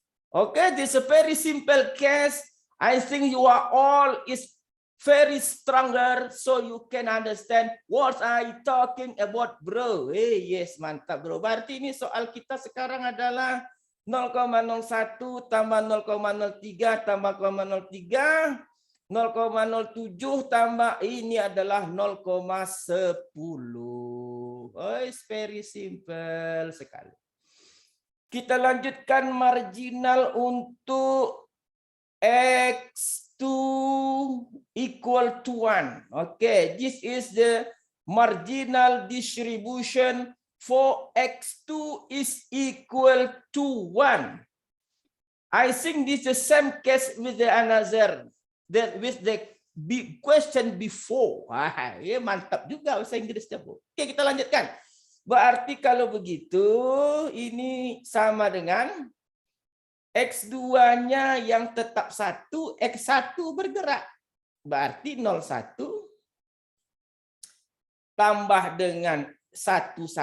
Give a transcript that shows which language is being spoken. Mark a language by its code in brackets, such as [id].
[en] Okay, this is a very simple case. I think you are all is very stronger, so you can understand what I talking about, bro. Yes, mantap, bro. [id] Berarti ini soal kita sekarang adalah 0,01 tambah 0,03 tambah 0,03, 0,07 tambah ini adalah 0,10. [en] Oh, it's very simple [id] sekali. Kita lanjutkan marginal untuk X2 equal to 1. [en] Okay, this is the marginal distribution for X2 is equal to 1. I think this is the same case with the another, with the question before. [id] Ya mantap juga bahasa Inggrisnya, Bu. Oke, kita lanjutkan. Berarti kalau begitu, ini sama dengan X2-nya yang tetap 1, X1 bergerak. Berarti 01 tambah dengan 11.